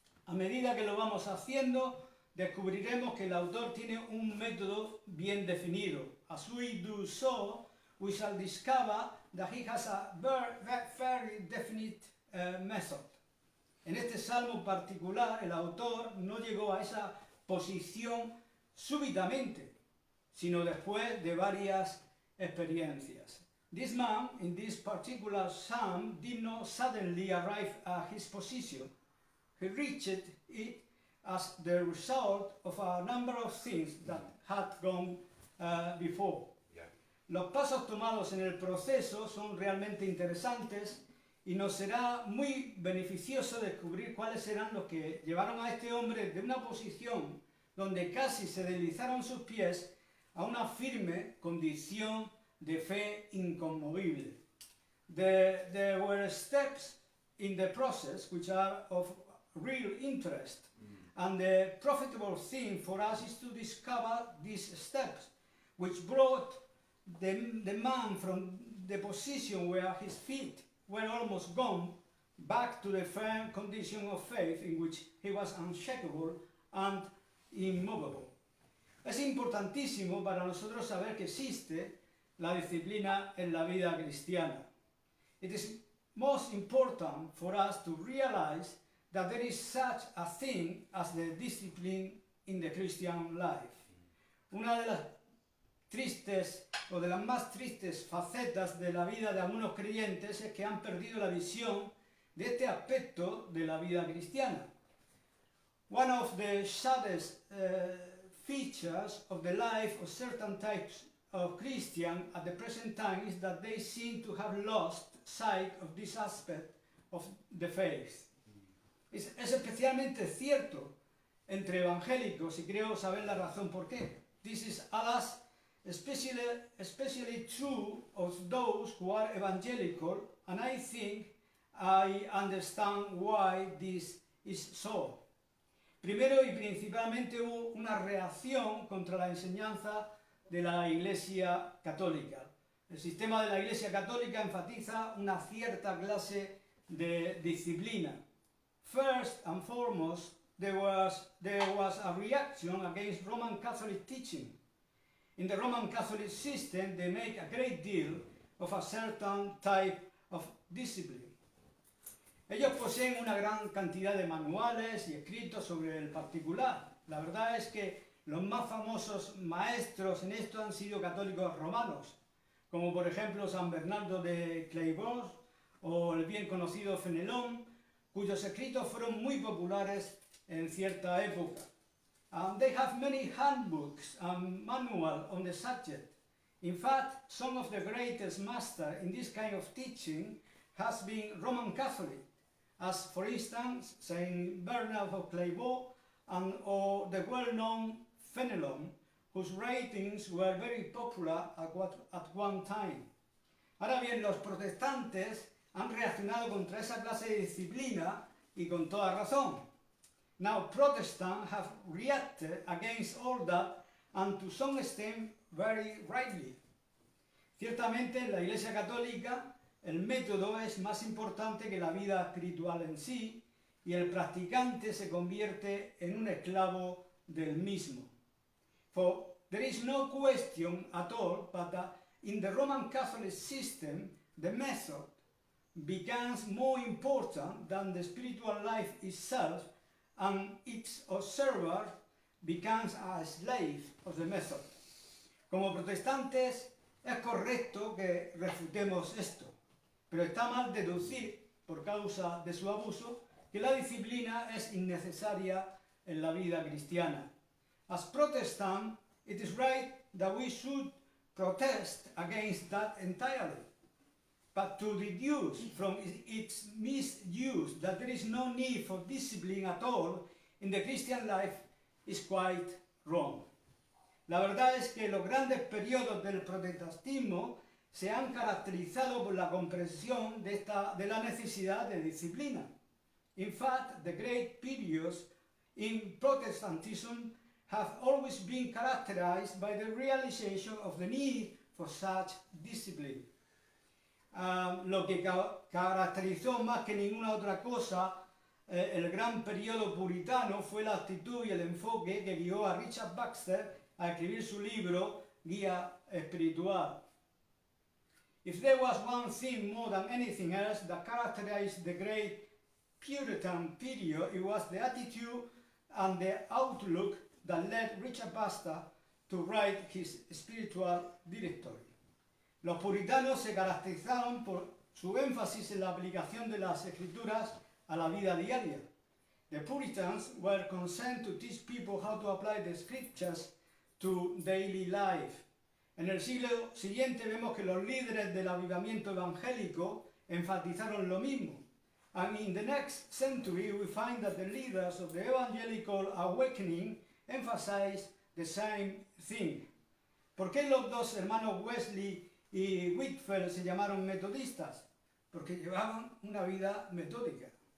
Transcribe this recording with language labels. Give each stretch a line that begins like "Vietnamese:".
Spanish: A medida que lo vamos haciendo, descubriremos que el autor tiene un método bien definido.
English: As we do so, we shall discover that he has a very definite method.
Spanish: En este salmo particular, el autor no llegó a esa posición súbitamente, sino después de varias experiencias.
English: This man, in this particular psalm, did not suddenly arrive at his position. He reached it as the result of a number of things that had gone before. Yeah.
Spanish: Los pasos tomados en el proceso son realmente interesantes y nos será muy beneficioso descubrir cuáles serán los que llevaron a este hombre de una posición donde casi se deslizaron sus pies a una firme condición de fe inconmovible.
English: There were steps in the process which are of real interest, and the profitable thing for us is to discover these steps, which brought the man from the position where his feet were almost gone back to the firm condition of faith in which he was unshakable and immovable.
Spanish: Es importantísimo para nosotros saber que existe la disciplina en la vida cristiana.
English: It is most important for us to realize that there is such a thing as the discipline in the Christian life.
Spanish: Una de las tristes o de las más tristes facetas de la vida de algunos creyentes es que han perdido la visión de este aspecto de la vida cristiana.
English: One of the saddest features of the life of certain types of Christians at the present time is that they seem to have lost sight of this aspect of the faith.
Spanish: Es especialmente cierto entre evangélicos y creo saber la razón por qué.
English: This is, alas, especially true of those who are evangelical, and I think I understand why this is so.
Spanish: Primero y principalmente hubo una reacción contra la enseñanza de la Iglesia Católica. El sistema de la Iglesia Católica enfatiza una cierta clase de disciplina.
English: First and foremost, there was a reaction against Roman Catholic teaching. In the Roman Catholic system, they make a great deal of a certain type of discipline.
Spanish: Ellos poseen una gran cantidad de manuales y escritos sobre el particular. La verdad es que los más famosos maestros en esto han sido católicos romanos, como por ejemplo San Bernardo de Clairvaux o el bien conocido Fenelón, cuyos escritos fueron muy populares en cierta época.
English: They have many handbooks and manuals on the subject. In fact, some of the greatest masters in this kind of teaching has been Roman Catholic, as for instance Saint Bernard of Clairvaux or the well-known Fenelon, whose writings were very popular at one time.
Spanish: Ahora bien, los protestantes han reaccionado contra esa clase de disciplina y con toda razón.
English: Now, Protestants have reacted against all that, and to some extent very rightly.
Spanish: Ciertamente, en la Iglesia Católica, el método es más importante que la vida espiritual en sí, y el practicante se convierte en un esclavo del mismo.
English: For there is no question at all but that in the Roman Catholic system, the method becomes more important than the spiritual life itself, and its observer becomes a slave of the method.
Spanish: Como protestantes, es correcto que refutemos esto, pero está mal deducir, por causa de su abuso, que la disciplina es innecesaria en la vida cristiana.
English: As Protestant, it is right that we should protest against that entirely, but to deduce from its misuse that there is no need for discipline at all in the Christian life is quite wrong.
Spanish: La verdad es que los grandes periodos del protestantismo se han caracterizado por la comprensión de la necesidad de disciplina.
English: In fact, the great periods in Protestantism have always been characterized by the realization of the need for such discipline.
Spanish: Lo que caracterizó más que ninguna otra cosa el gran periodo puritano fue la actitud y el enfoque que guió a Richard Baxter a escribir su libro Guía Espiritual.
English: If there was one thing more than anything else that characterized the great Puritan period, it was the attitude and the outlook that led Richard Baxter to write his spiritual directory.
Spanish: Los puritanos se caracterizaron por su énfasis en la aplicación de las escrituras a la vida diaria.
English: The Puritans were concerned to teach people how to apply the scriptures to daily life.
Spanish: En el siglo siguiente vemos que los líderes del avivamiento evangélico enfatizaron lo mismo.
English: And in the next century we find that the leaders of the evangelical awakening emphasize the same thing.
Spanish: ¿Por qué los dos hermanos Wesley y Whitefield se llamaron metodistas? Porque llevaban una vida metódica.